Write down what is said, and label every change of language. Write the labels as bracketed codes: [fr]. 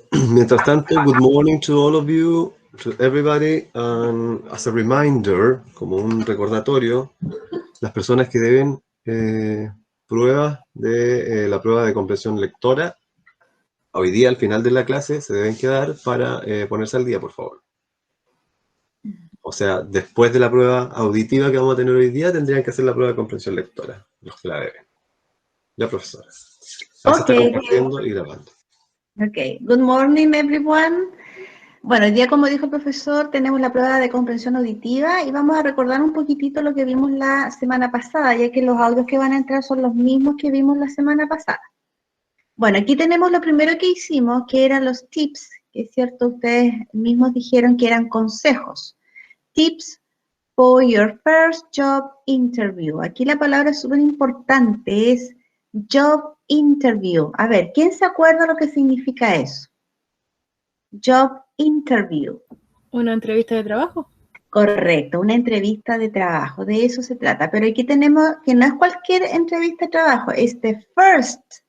[es] Mientras tanto, [en] good morning to all of you, to everybody, and as a reminder, [es] como un recordatorio, las personas que deben pruebas de la prueba de comprensión lectora, hoy día al final de la clase se deben quedar para ponerse al día, por favor. O sea, después de la prueba auditiva que vamos a tener hoy día, tendrían que hacer la prueba de comprensión lectora, los que la deben. Ya, profesora. Ahí se está compartiendo y grabando. [en] Ok, good morning everyone. [es] Bueno, hoy día, como dijo el profesor, tenemos la prueba de comprensión auditiva y vamos a recordar un poquitito lo que vimos la semana pasada, ya que los audios que van a entrar son los mismos que vimos la semana pasada. Bueno, aquí tenemos lo primero que hicimos, que eran los tips, que es cierto, ustedes mismos dijeron que eran consejos. [en] Tips for your first job interview. [es] Aquí la palabra es súper importante, es job interview. A ver, ¿quién se acuerda lo que significa eso? [en] Job interview. [es] ¿Una entrevista de trabajo? Correcto, una entrevista de trabajo, de eso se trata. Pero aquí tenemos que no es cualquier entrevista de trabajo, es [en] the first.